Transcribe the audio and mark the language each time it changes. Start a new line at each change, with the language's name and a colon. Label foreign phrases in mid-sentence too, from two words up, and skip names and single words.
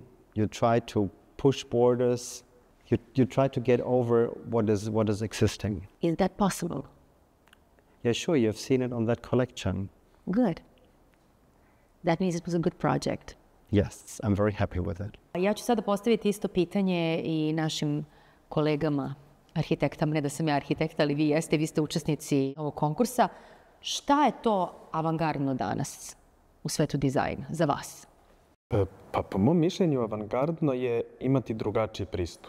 English: You try to push borders. You try to get over what is existing. Is that possible? Yeah, sure, you've seen it on that collection. Good. That means it was a good project. Yes, I'm very happy with it.
Serbian: Ja ću sada postaviti isto pitanje i našim kolegama, arhitektama, ne da sam ja arhitekta, ali vi ste učesnici ovog konkursa. Šta je to avangardno danas u svetu dizajna za vas? Pa po mom mišljenju avangardno je imati drugačiji pristup.